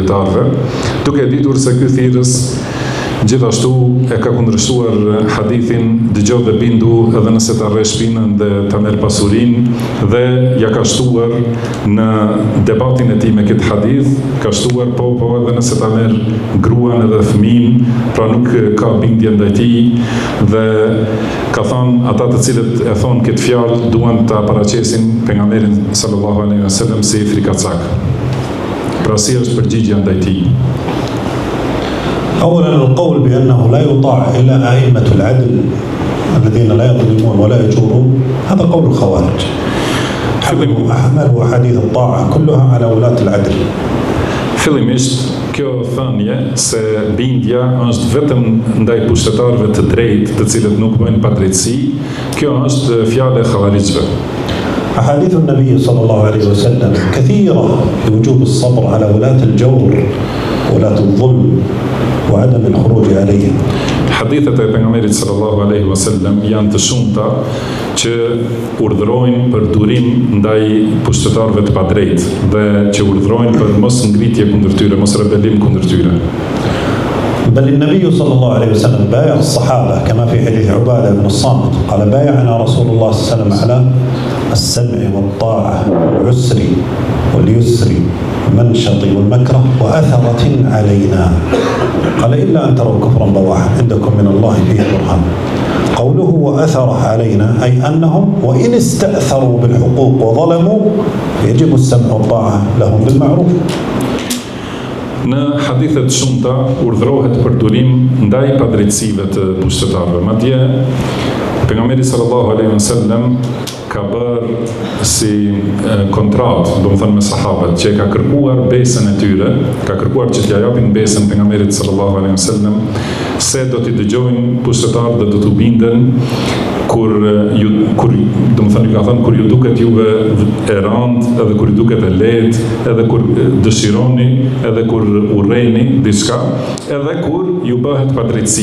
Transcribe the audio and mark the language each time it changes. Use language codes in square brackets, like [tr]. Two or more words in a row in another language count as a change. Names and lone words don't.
[sq] dietarëve, duke ditur se ky thirrës gjithashtu e ka kundërshtuar hadithin dëgjoj dhe bindu edhe nëse ta rre shpinën dhe ta merr pasurinë, dhe ja ka shtuar në debatin e tij me këtë hadith, ka shtuar po edhe nëse ta merr gruan edhe fëmin, pra nuk ka bindje ndaj tij, dhe ka thënë ata të cilët e thon këtë fjalë duan ta paraqesin pejgamberin [ar] صلى الله عليه وسلم [sq] si frikacak. Pra si është përgjigjja ndaj tij? [ar] أولا القول بأنه لا يطاع إلا أئمة العدل الذين لا يظلمون ولا يجورون، هذا قول الخوارج. حملوا أحاديث الطاعة كلها على ولاة العدل. [sq] Fillimisht, kjo thënie se bindja është vetëm ndaj pushtetarëve të drejtë, të cilët nuk bëjnë padrejtësi, kjo është fjalë e xhavarixhëve. [ar] أحاديث النبي صلى الله عليه وسلم كثيرة في وجوب الصبر على ولاة الجور ولاة الظلم وعدم الخروج عليهم. [sq] Hadithet e pejgamberit [ar] صلى الله عليه وسلم [sq] janë të shumta që urdhërojnë për durim ndaj pushtetarëve të padrejtë dhe që urdhërojnë për mos ngritje kundër tyre, mos rebelim kundër tyre. [ar] بل النبي صلى الله عليه وسلم بايع الصحابة كما في حديث عبادة بن الصامت قال بايعنا رسول الله صلى الله عليه وسلم على السمع والطاعة والعسر واليسر والمنشط والمكره وأثرة علينا، قال إلا أن تروا كفرا بواحا عندكم من الله فيه برهان. قوله وأثر علينا أي أنهم وإن استأثروا بالحقوق وظلموا يجب السمع والطاعة لهم بالمعروف. [sq] Në hadithet shumëta urdhërohet për durim ndaj padrejtësive të pushtetarëve. Madje pejgamberi [ar] صلى الله عليه وسلم [sq] ka bërë si kontrat, do të thënë me sahabët, që ka kërkuar besën e tyre, ka kërkuar që t'ja japin besën pejgamberit [ar] صلى الله عليه وسلم, [sq] se do t'i dëgjojnë pushtetarët dhe do t'u binden kur do të thënë ka thënë kur ju duket juve e rëndë, edhe kur ju duket e lehtë, edhe kur dëshironi, edhe kur urreni diçka, edhe kur ju bëhet padrejtësi.